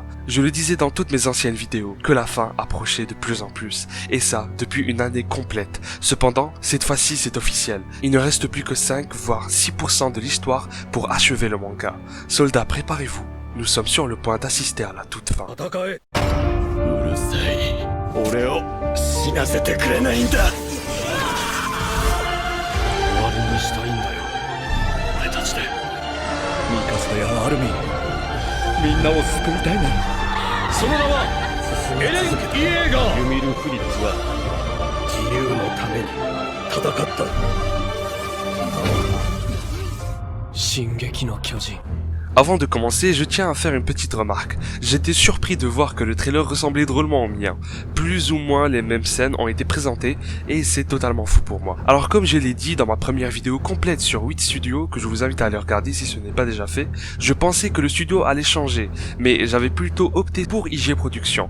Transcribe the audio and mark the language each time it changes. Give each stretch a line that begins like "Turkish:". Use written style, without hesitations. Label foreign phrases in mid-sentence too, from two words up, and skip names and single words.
French: Je le disais dans toutes mes anciennes vidéos, que la fin approchait de plus en plus, et ça depuis une année complète. Cependant, cette fois-ci c'est officiel, il ne reste plus que 5 voire 6% de l'histoire pour achever le manga. Soldats, préparez-vous, nous sommes sur le point d'assister à la toute fin.
Japanese: 俺を死なせてくれないんだ。終わりにしたいんだよ。俺たちでミカサやアルミン、みんなを救いたいね。その名はエレン・イエーガー。ユミル・フリッツは自由のために戦った。進撃の巨人。
French: Avant de commencer, je tiens à faire une petite remarque. J'étais surpris de voir que le trailer ressemblait drôlement au mien. Plus ou moins les mêmes scènes ont été présentées et c'est totalement fou pour moi. Alors comme je l'ai dit dans ma première vidéo complète sur Wit Studio, que je vous invite à aller regarder si ce n'est pas déjà fait, je pensais que le studio allait changer, mais j'avais plutôt opté pour IG Productions.